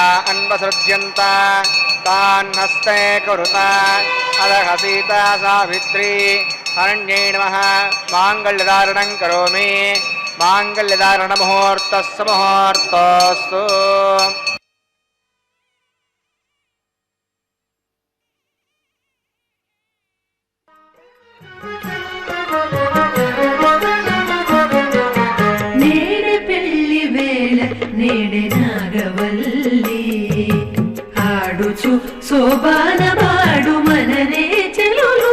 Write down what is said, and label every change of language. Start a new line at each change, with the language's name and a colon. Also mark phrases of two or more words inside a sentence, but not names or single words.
Sanskrit: अन्वसृज्यन्त तान् हस्ते कुरुत अदः सीता सावित्री हरण्यै नमः माङ्गल्यधारणं करोमि మాంగళ్యధారణ ముహూర్తస్సు ముహూర్తోస్తు.
Telugu: నేడే పెళ్లి వేళ నేడే నాగవల్లి ఆడుచు శోభానవాడు మననే చెలులు.